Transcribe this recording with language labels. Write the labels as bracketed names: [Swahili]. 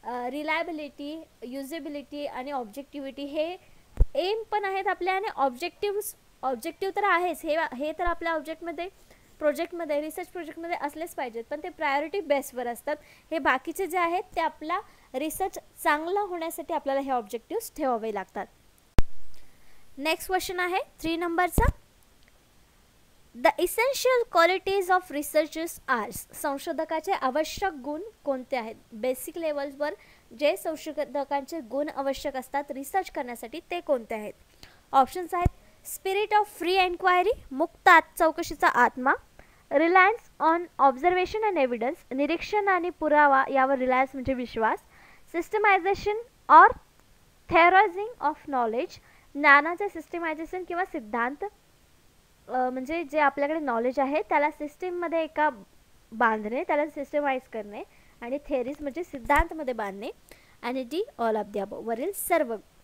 [Marathi] Reliability, usability आणि ऑब्जेक्टिव्हिटी हे M पण आहेत आपल्या, आणि ऑब्जेक्टिव्ह तर आहेच, हे तर आपल्या प्रोजेक्टमध्ये रिसर्च प्रोजेक्टमध्ये असलेच पाहिजेत, पण ते प्रायोरिटी बेसवर असतात. हे बाकीचे जे आहेत ते आपला रिसर्च चांगला होण्यासाठी आपल्याला हे ऑब्जेक्टिव्स ठेवावे लागतात. नेक्स्ट क्वेश्चन आहे 3 नंबरचा. [English] The essential qualities of researchers are. [Marathi] संशोधकाचे आवश्यक गुण कोणते आहेत? बेसिक लेवलवर जे संशोधकांचे गुण आवश्यक असतात रिसर्च करण्यासाठी ते कोणते आहेत? ऑप्शन्स आहेत: [English] spirit of free enquiry, [Marathi] मुक्त चौकशीचा आत्मा, [English] reliance on observation and evidence, [Marathi] निरीक्षण आणि पुरावा यावर रिलायन्स म्हणजे विश्वास, [English] systematisation or theorising of knowledge, [Marathi] ज्ञानाचे सिस्टमायझेशन किंवा सिद्धांत, म्हणजे जे आपल्याकडे नॉलेज आहे त्याला सिस्टीममध्ये एका बांधणे, त्याला सिस्टमाइज करणे, आणि थेअरीज म्हणजे सिद्धांतमध्ये बांधणे, आणि [English] d all of the above [Marathi] वरील सर्व.